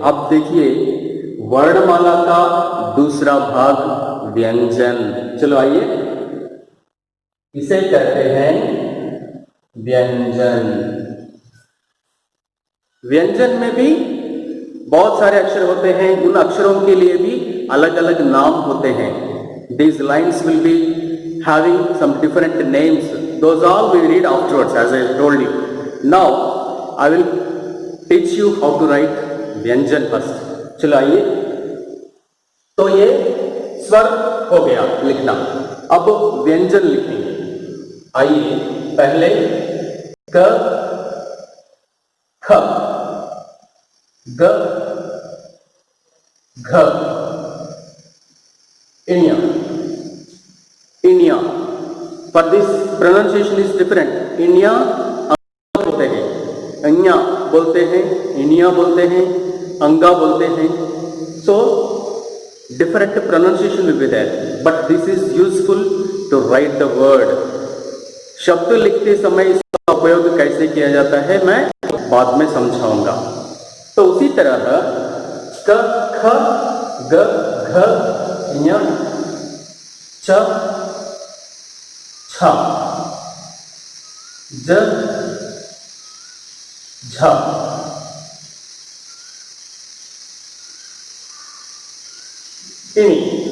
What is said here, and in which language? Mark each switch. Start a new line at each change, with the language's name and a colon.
Hindi: अब देखिए वर्णमाला का दूसरा भाग व्यंजन। चलो आइए, इसे कहते हैं व्यंजन। व्यंजन में भी बहुत सारे अक्षर होते हैं। उन अक्षरों के लिए भी अलग अलग नाम होते हैं।
English: These lines will be having some different names. Those all we read afterwards, as I told you. Now I will teach you how to write vyanjan first.
Hindi: चलो आइए, तो ये स्वर हो गया लिखना। अब व्यंजन लिखेंगे। आइए, पहले क, ख, ग, घ, इनिया, इनिया।
English: For this pronunciation is different.
Hindi: इनिया बोलते हैं, अन्या बोलते हैं, इनिया बोलते हैं, अंगा बोलते हैं।
English: So different pronunciation will be there, but this is useful to write the word.
Hindi: शब्द लिखते समय इसका उपयोग कैसे किया जाता है मैं बाद में समझाऊंगा। तो उसी तरह क, ख, ग, घ, ञ, च, छ, ज, झ, इनी।